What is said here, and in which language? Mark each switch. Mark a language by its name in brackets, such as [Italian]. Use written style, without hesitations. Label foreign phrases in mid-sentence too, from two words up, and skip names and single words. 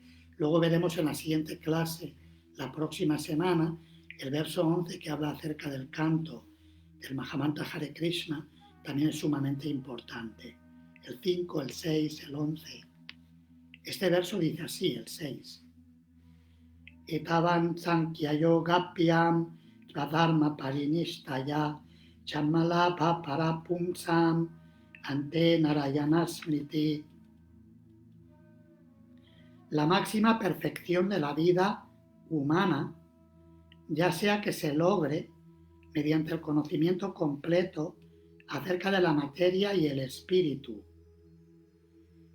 [Spanish] Luego veremos en la siguiente clase, la próxima semana, el verso 11 que habla acerca del canto del Mahamantra Hare Krishna, también es sumamente importante. El 5, el 6, el 11. Este verso dice así, el 6. [Sanskrit] Etavan Sankhya Yogapyam Radharma Parinishtaya Chamalabha Parapumsam Ante Narayana Smriti. [Spanish] La máxima perfección de la vida humana, ya sea que se logre mediante el conocimiento completo acerca de la materia y el espíritu,